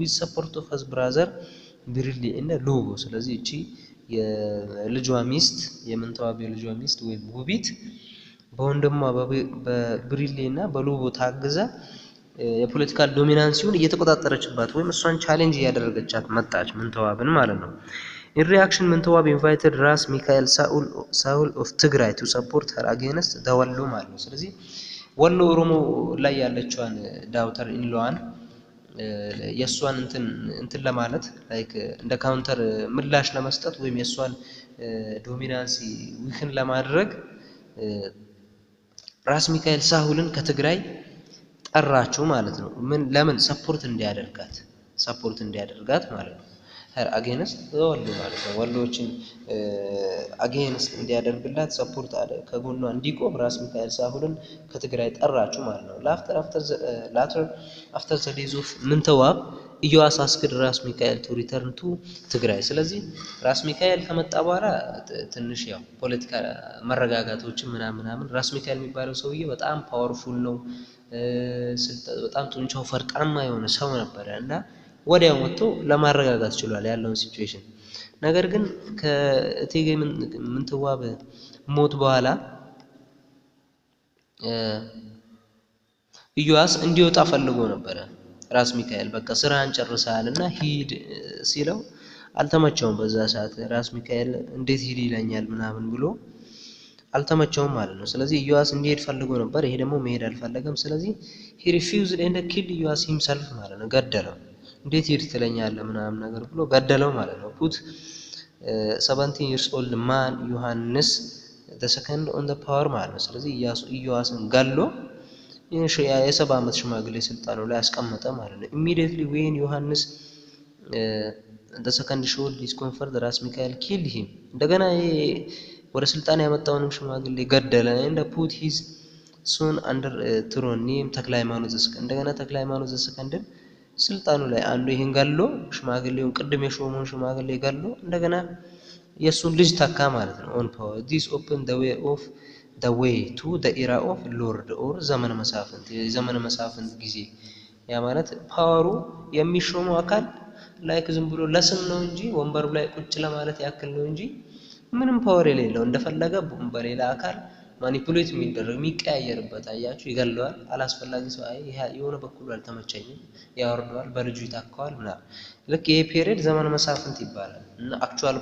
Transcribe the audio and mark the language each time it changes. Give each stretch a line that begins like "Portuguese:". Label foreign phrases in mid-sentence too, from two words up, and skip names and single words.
English: with support of his brother
Amharic: ብሪሊ እና ሉቦ። ስለዚህ እቺ የልጇ ሚስት የምንተዋብ የልጇ ሚስት ወይም ውቢት በወንድሟ በብሪሊ እና በሉቦ ታግዛ የፖለቲካል ዶሚናንሲውን እየተቆጣጠረችባት ወይም እሷን ቻሌንጅ እያደረገቻት መጣች ምንተዋብን ማለት ነው።
English: In reaction
Amharic: ምንተዋብ invited ራስ ሚካኤል ሳኡል
English: of ትግራይ to support her against the
Amharic: ወሎ ማለት ነው። ስለዚህ ወሎ ኦሮሞ ላይ ያለችዋን
English: daughter in-law
Amharic: የሷን እንትን ለማለት ላይክ እንደ ካውንተር ምላሽ ለመስጠት ወይም የሷን ዶሚናንሲ ዊክን ለማድረግ ራስ ሚካኤል ሳኡልን ከትግራይ ጠራችሁ ማለት ነው። ለምን ሰፖርት እንዲያደርጋት ማለት ነው።
English: her against
Amharic: ወሎ ማለት ነው። ወሎችን against እንዲያደርግላት ሰፖርት አለ ከጎኗ እንዲቆም ራስ ሚካኤል ሳኡልን ከትግራይ ጠራችሁ ማለት ነው።
English: after the days of
Amharic: ምንተዋብ ኢዮአስ አስክድ ራስ ሚካኤል
English: to return to
Amharic: ትግራይ። ስለዚህ ራስ ሚካኤል ከመጣ በኋላ ትንሽ ያው ፖለቲካ መረጋጋቶችን ምናምን ራስ ሚካኤል የሚባለው ሰውዬ በጣም ፓወርፉል ነው። በጣም ጡንቻው ፈርጣማ የሆነ ሰው ነበር እና ወዲያው መጥቶ ለማረጋጋት ችሏል ያለውን ሲቹዌሽን። ነገር ግን ከእቴጌ ምንትዋብ ሞት በኋላ ኢዮአስ እንዲወጣ ፈልጎ ነበር ራስ ሚካኤል። በቃ ስራን ጨርሰሃልና ሂድ ሲለው አልተመቸውም። በዛ ሰዓት ራስ ሚካኤል እንዴት ሂድ ይለኛል ምናምን ብሎ አልተመቸውም ማለት ነው። ስለዚህ ኢዮአስ እንዲሄድ ፈልጎ ነበር። ይሄ ደግሞ መሄድ አልፈለገም። ስለዚህ
English: he refused and killed ኢዮአስ himself
Amharic: ማለት ነው። ገደለው። እንዴት ሂድ ትለኛለህ ምናምን ነገር ብሎ ገደለው ማለት ነው።
English: put 17 years old man ዮሐንስ the second on the power
Amharic: ማለት ነው። ስለዚህ ኢዮአስን ገሎ የ70 ዓመት ሽማግሌ ስልጣኑ ላይ አስቀመጠ ማለት ነው።
English: immediately when ዮሐንስ the second showed his comfort ራስ ሚካኤል killed him
Amharic: እንደገና ወደ ስልጣን ያመጣውንም ሽማግሌ ገደለ።
English: and put his son under throne name
Amharic: ተክለ ሃይማኖት ዘሰከንድ እንደገና ተክለ ሃይማኖት ዘሰከንድን ስልጣኑ ላይ አንዱ ይሄን ገሎ ሽማግሌውን ቅድም የሾመውን ሽማግሌ ገሎ እንደገና የሱን ልጅ ተካ ማለት ነው።
English: on power this opened the way to the era of lord or
Amharic: ዘመነ መሳፍንት የዘመነ መሳፍንት ጊዜ። ያ ማለት ፓወሩ የሚሾመው አካል ላይክ ዝም ብሎ ለስም ነው እንጂ ወንበሩ ላይ ቁጭ ለማለት ያክል ነው እንጂ ምንም ፓወር የሌለው እንደፈለገ በሌላ አካል ማኒፑሌት የሚደረግ የሚቀያየርበት አያችሁ ይገለዋል። አላስፈላጊ ሰው ይሄ የሆነ በኩሉ አልተመቸኝም ያወርደዋል በልጁ ይታከዋል ምናምን። ልክ ይሄ ፔሪየድ ዘመነ መሳፍንት ይባላል እና አክቹዋል